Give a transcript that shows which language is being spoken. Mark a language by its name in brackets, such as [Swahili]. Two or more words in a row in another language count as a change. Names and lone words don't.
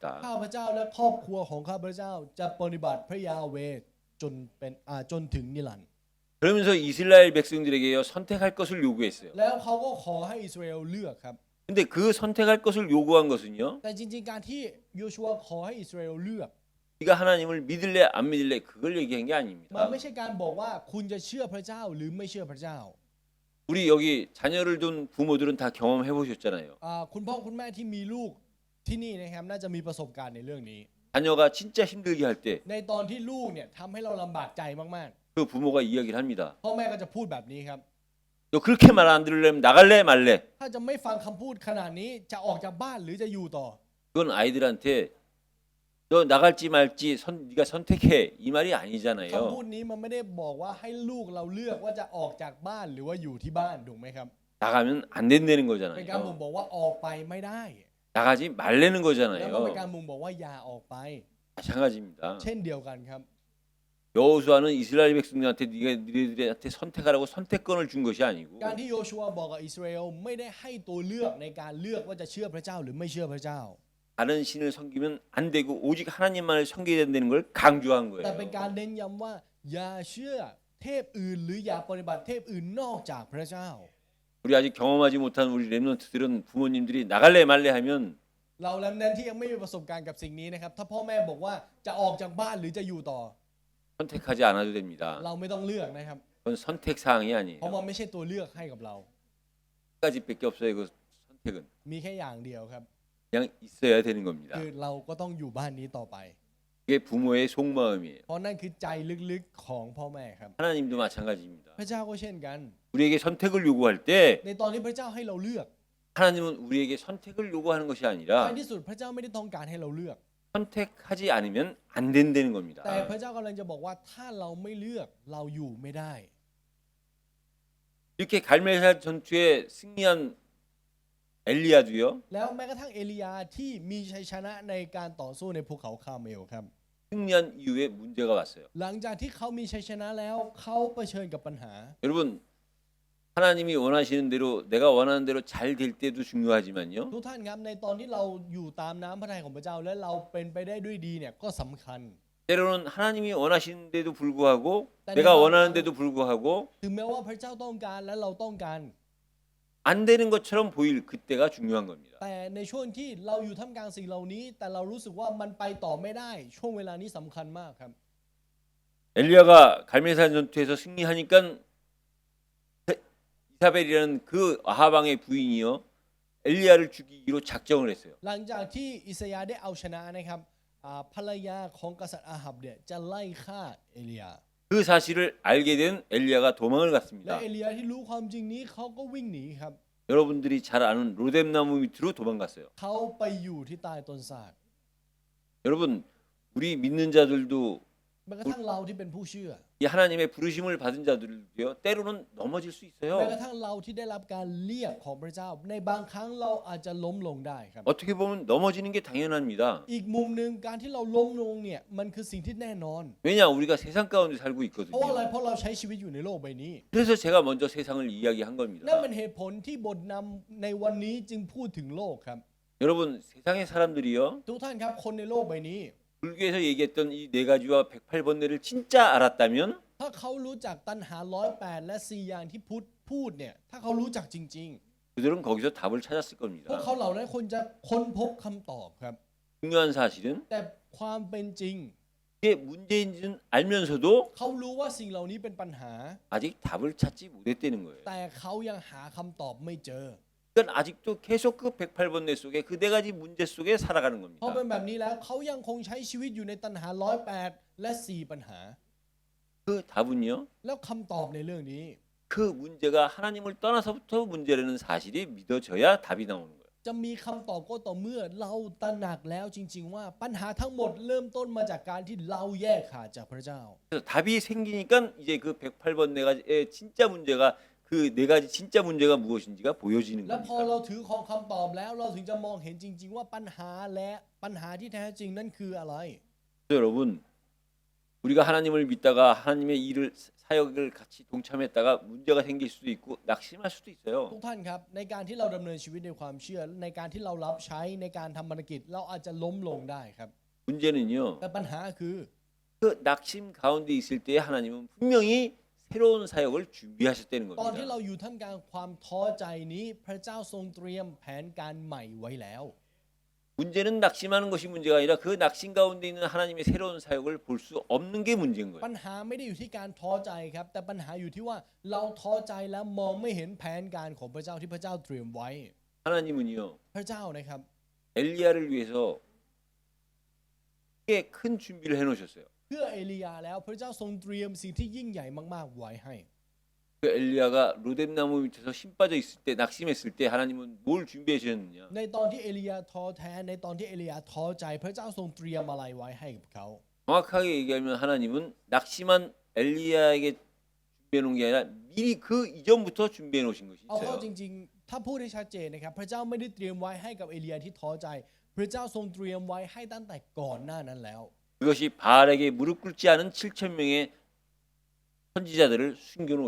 [Thai] ข้าพเจ้าและครอบครัวของข้าพเจ้าจะปฏิบัติพระยาเวห์จนถึงนิรันดร์ [Korean] 그러면서 이스라엘 백성들에게요 선택할 것을 요구했어요. [Thai] แล้วเขาก็ขอให้อิสราเอลเลือกครับ [Korean] 근데 그 선택할 것을 요구한 것은요 [Thai] แต่จริงๆการที่โยชัวขอให้อิสราเอลเลือก [Korean] 네가 하나님을 믿을래 안 믿을래 그걸 얘기한 게 [Thai] มัน [Korean] 아닙니다. [Thai] ไม่ใช่การบอกว่าคุณจะเชื่อพระเจ้าหรือไม่เชื่อพระเจ้า [Korean] 우리 여기 자녀를 둔 부모들은 다 경험해 보셨잖아요. [Thai] คุณพ่อคุณแม่ที่มีลูกที่นี่นะครับน่าจะมีประสบการณ์ในเรื่องนี้ [Korean] 자녀가 진짜 힘들게 할 때 그 [Thai] ในตอนที่ลูกเนี่ยทำให้เราลำบากใจมาก [Korean] 부모가 이야기를 합니다. [Thai] ๆพ่อแม่ก็จะพูดแบบนี้ครับ [Korean] 너 그렇게 말 안 들으려면 나갈래 말래? [Thai] ถ้าจะไม่ฟังคำพูดขนาดนี้จะออกจากบ้านหรือจะอยู่ต่อ [Korean] 그건 아이들한테 너 나갈지 말지 네가 선택해 이 말이 [Thai] คำพู [Korean] 아니잖아요. [Thai] ดนี้มันไม่ได้บอกว่าให้ลูกเราเลือกว่าจะออกจากบ้านหรือว่าอยู่ที่บ้านถูกไหมครับ [Korean] 나가면 안 된다는 [Thai] เป็นการบ่ง [Korean] 거잖아요. [Thai] บอกว่าออกไปไม่ได้ [Korean] 나가지 말라는 [Thai] แล้วก็เป็น [Korean] 거잖아요. [Thai] การบ่งบอกว่าอย่าออกไป [Korean] 마찬가지입니다. [Thai] เช่นเดียวกันครับ [Korean] 여호수아는 이스라엘 백성들한테 너희들한테 선택하라고 선택권을 준 것이 아니고 [Thai] การที่โยชัวบอกกับอิสราเอลไม่ได้ให้ตัวเลือกในการเลือกว่าจะเชื่อพระเจ้าหรือไม่เชื่อพระเจ้า [Korean] 다른 신을 섬기면 안 되고 오직 하나님만을 섬겨야 된다는 걸 강조한 [Thai] แต่เป็น [Korean] 거예요. [Thai] การเน้นย้ำว่าอย่าเชื่อเทพอื่นหรืออย่าปฏิบัติเทพอื่นนอกจากพระเจ้า [Korean] 우리 아직 경험하지 못한 우리 렘넌트들은 부모님들이 나갈래 말래 하면 [Thai] เราแลมเนนที่ยังไม่มีประสบการณ์กับสิ่งนี้นะครับถ้าพ่อแม่บอกว่าจะออกจากบ้านหรือจะอยู่ต่อ [Korean] 선택하지 않아도 됩니다. [Thai] เราไม่ต้องเลือกนะครับ [Korean] 그건 선택 사항이 [Thai] เพราะ [Korean] 아니에요. [Thai] มันไม่ใช่ตัวเลือกให้กับเรา [Korean] 한 가지밖에 없어요. 그 선택은 [Thai] มีแค่อย่างเดียวครับ [Korean] 그냥 있어야 되는 겁니다. [Thai] คือเราก็ต้องอยู่บ้านนี้ต่อไป [Korean] 그게 부모의 속마음이에요. [Thai] เพราะนั่นคือใจลึกๆของพ่อแม่ครับ [Korean] 하나님도 마찬가지입니다. [Thai] พระเจ้าก็เช่นกัน [Korean] 우리에게 선택을 요구할 때 [Thai] ในตอนที่พระเจ้าให้เราเลือก [Korean] 하나님은 우리에게 선택을 요구하는 것이 [Thai] ท้าย [Korean] 아니라 [Thai] ที่สุดพระเจ้าไม่ได้ต้องการให้เราเลือก [Korean] 선택하지 않으면 안 된다는 겁니다. [Thai] แต่พระเจ้ากำลังจะบอกว่าถ้าเราไม่เลือกเราอยู่ไม่ได้ [Korean] 이렇게 갈멜살 전투에 승리한 엘리야도요. [Thai] แล้วแม้กระทั่งเอลียาที่มีชัยชนะในการต่อสู้ในภูเขาคาร์เมลครับ [Korean] 승리한 이후에 문제가 왔어요. [Thai] หลังจากที่เขามีชัยชนะแล้วเขาเผชิญกับปัญหา [Korean] 여러분 하나님이 원하시는 대로 내가 원하는 대로 잘 될 때도 중요하지만요. [Thai] ทุกท่านครับในตอนที่เราอยู่ตามน้ำพระทัยของพระเจ้าและเราเป็นไปได้ด้วยดีเนี่ยก็สำคัญ [Korean] 때로는 하나님이 원하시는데도 불구하고 네, 내가 네. 원하는데도 불구하고 [Thai] ถึงแม้ว่าพระเจ้าต้องการและเราต้องการ [Korean] 안 되는 것처럼 보일 그때가 중요한 겁니다. [Thai] แต่ในช่วงที่เราอยู่ท่ามกลางสิ่งเหล่านี้ แต่เรารู้สึกว่ามันไปต่อไม่ได้ ช่วงเวลานี้สำคัญมากครับ [Korean] 엘리야가 갈멜산 전투에서 승리하니까 이사벨이라는 그 아하방의 부인이요 엘리야를 죽이기로 작정을 했어요. [Thai] หลังจากที่อิสยาห์ได้เอาชนะนะครับภรรยาของกษัตริย์อาหับเนี่ยจะไล่ฆ่าเอลียา [Korean] 그 사실을 알게 된 엘리야가 도망을 [Thai] และ [Korean] 갔습니다. [Thai] เอลียาที่รู้ความจริงนี้เขาก็วิ่งหนีครับ [Korean] 여러분들이 잘 아는 로뎀나무 밑으로 도망갔어요. [Thai] เขาไปอยู่ที่ใต้ต้นสาด [Korean] 여러분 우리 믿는 자들도 [Thai] แม้กระทั่งเราที่เป็นผู้เชื่อ [Korean] 이 하나님의 부르심을 받은 자들도요 때로는 넘어질 수 [Thai] แม้ [Korean] 있어요. [Thai] กระทั่งเราที่ได้รับการเรียกของพระเจ้า ในบางครั้งเราอาจจะล้มลงได้ครับ [Korean] 어떻게 보면 넘어지는 게 당연합니다. [Thai] อีกมุมหนึ่งการที่เราล้มลงเนี่ยมันคือสิ่งที่แน่นอน [Korean] 왜냐 우리가 세상 가운데 살고 [Thai] เพราะอะไร [Korean] 있거든요. [Thai] เพราะเราใช้ชีวิตอยู่ในโลกใบนี้ [Korean] 그래서 제가 먼저 세상을 이야기한 [Thai] นั่น [Korean] 겁니다. [Thai] เป็นเหตุผลที่บทนำในวันนี้จึงพูดถึงโลกครับ [Korean] 여러분 세상의 사람들이요 [Thai] ทุกท่านครับคนในโลกใบนี้ [Korean] 불교에서 얘기했던 이 네 가지와 108번뇌를 진짜 알았다면 [Thai] ถ้าเขารู้จักตัณหา108และ4อย่างที่พุทธพูดเนี่ยถ้าเขารู้จักจริง [Korean] 그들은 거기서 답을 찾았을 [Thai] ๆ พวก [Korean] 겁니다. [Thai] เขาเหล่านั้นคนจะค้นพบคำตอบครับ [Korean] 중요한 사실은 [Thai] แต่ความเป็นจริง [Korean] 이게 문제인 줄 알면서도 [Thai] เขารู้ว่าสิ่งเหล่านี้เป็นปัญหา [Korean] 아직 답을 찾지 못했다는 거예요. [Thai] แต่เขายังหาคำตอบไม่เจอ [Korean] 그러니까 아직도 계속 그 108번뇌 속에 그 네 가지 문제 속에 살아가는 [Thai] เพราะเป็น [Korean] 겁니다. [Thai] แบบนี้แล้วเขายังคงใช้ชีวิตอยู่ในตัณหา108และ4ปัญหา [Korean] 그 답은요. [Thai] แล้วคำตอบในเรื่องนี้ [Korean] 그 문제가 하나님을 떠나서부터 문제라는 사실이 믿어져야 답이 나오는 거예요. [Thai] จะมีคำตอบก็ต่อเมื่อเราตระหนักแล้วจริง ๆ ว่าปัญหาทั้งหมดเริ่มต้นมาจากการที่เราแยกขาดจากพระเจ้า [Korean] 그래서 답이 생기니까 이제 그 108번 네 가지의 진짜 문제가 그 네 가지 진짜 문제가 무엇인지가 보여지는 [Thai] และพอ [Korean] 겁니다. [Thai] เราถือของคำตอบแล้วเราถึงจะมองเห็นจริง ๆ ว่าปัญหาและปัญหาที่แท้จริงนั้นคืออะไร [Korean] 그래서 여러분 우리가 하나님을 믿다가 하나님의 일을 사역을 같이 동참했다가 문제가 생길 수도 있고 낙심할 수도 [Thai] ทุ [Korean] 있어요. [Thai] กท่านครับในการที่เราดำเนินชีวิตในความเชื่อในการที่เรารับใช้ในการทำภารกิจเราอาจจะล้มลงได้ครับ [Korean] 문제는요. [Thai] แต่ปัญหาคือ [Korean] 그 낙심 가운데 있을 때 하나님은 분명히 새로운 사역을 준비하셨다는 [Thai] ตอนที่ [Korean] 겁니다. [Thai] เราอยู่ท่ามกลางความท้อใจนี้พระเจ้าทรงเตรียมแผนการใหม่ไว้แล้ว [Korean] 문제는 낙심하는 것이 문제가 아니라 그 낙심 가운데 있는 하나님의 새로운 사역을 볼 수 없는 게 문제인 [Thai] ปั [Korean] 거예요. [Thai] ญหาไม่ได้อยู่ที่การท้อใจครับแต่ปัญหาอยู่ที่ว่าเราท้อใจแล้วมองไม่เห็นแผนการของพระเจ้าที่พระเจ้าเตรียมไว้ [Korean] 하나님은요. [Thai] พระเจ้านะครับ [Korean] 엘리야를 위해서 꽤 큰 준비를 해 놓으셨어요. [Thai] เพื่อเอลียาแล้วพระเจ้าทรงเตรียมสิ่งที่ยิ่งใหญ่มากๆไว้ให้ [Korean] 그 엘리야가 로뎀나무 밑에서 힘 빠져 있을 때 낙심했을 때 하나님은 뭘 준비해 주셨느냐? [Thai] ในตอนที่เอลียาท้อแท้ในตอนที่เอลียาท้อใจ พระเจ้าทรงเตรียมอะไรไว้ให้กับเขา [Korean] 정확하게 얘기하면 하나님은 낙심한 엘리야에게 준비해 놓은 게 아니라 미리 그 이전부터 준비해 놓으신 것이 [Thai] เอาเข้า [Korean] 있어요. [Thai] จริงๆ ถ้าพูดได้ชัดเจนนะครับพระเจ้าไม่ได้เตรียมไว้ให้กับเอลียาที่ท้อใจ พระเจ้าทรงเตรียมไว้ให้ตั้งแต่ก่อนหน้านั้นแล้ว [Korean] 그것이 바알에게 무릎 꿇지 않은 7천 명의 선지자들을 숨겨 놓으신